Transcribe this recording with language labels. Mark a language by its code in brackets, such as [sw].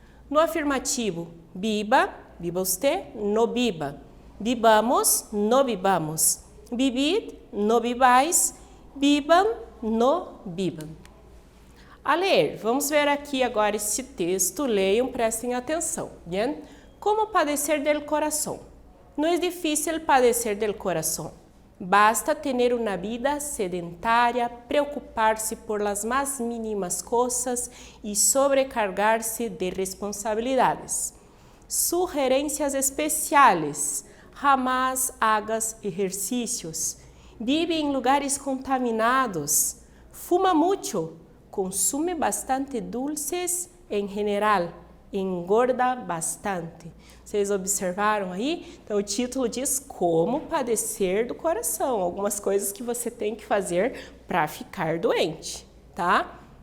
[es] No afirmativo viva, viva usted, no viva. Vivamos, no vivamos. Vivid, no vivais. Vivam, no vivam. [pt] A ler, vamos ver aqui agora esse texto, leiam, prestem atenção. [es] Bien? Como padecer del corazón? No es difícil padecer del corazón. Basta tener una vida sedentaria, preocuparse por las más mínimas cosas y sobrecargarse de responsabilidades. Sugerencias especiales. Jamás hagas ejercicios. Vive en lugares contaminados. Fuma mucho. Consume bastante dulces [pt] em geral, [es] engorda bastante. [pt] Vocês observaram aí? Então, o título diz como padecer do coração, algumas coisas que você tem que fazer para ficar doente, tá?